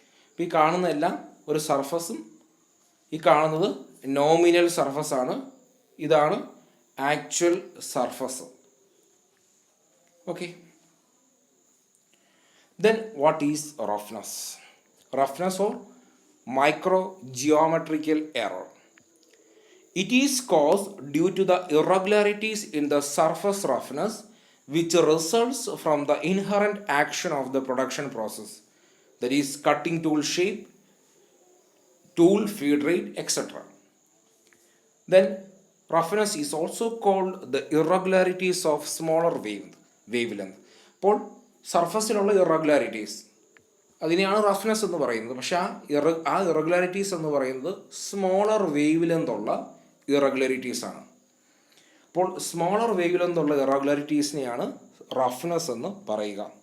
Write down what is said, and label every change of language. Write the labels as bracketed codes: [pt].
[ml] അപ്പോൾ ഈ കാണുന്ന എല്ലാം ഒരു സർഫസും, ഈ കാണുന്നത് നോമിനൽ സർഫസ് ആണ്, ഇതാണ് actual surface. [en] Okay, then what is roughness? Roughness or micro geometrical error. It is caused due to the irregularities in the surface roughness which results from the inherent action of the production process, that is cutting tool shape, tool feed rate, etc. Then roughness is also called the irregularities of smaller wavelength. [ml] അപ്പോൾ സർഫസിലുള്ള irregularities അതിനെയാണ് roughness എന്ന് പറയുന്നത്. പക്ഷേ ആ irregularities എന്ന് പറയുന്നത് smaller wave length ഉള്ള irregularities ആണ്. അപ്പോൾ സ്മോളർ വേവ് ലെങ്ത് ഉള്ള ഇറഗുലാരിറ്റീസിനെയാണ് റഫ്നെസ് എന്ന് പറയുക.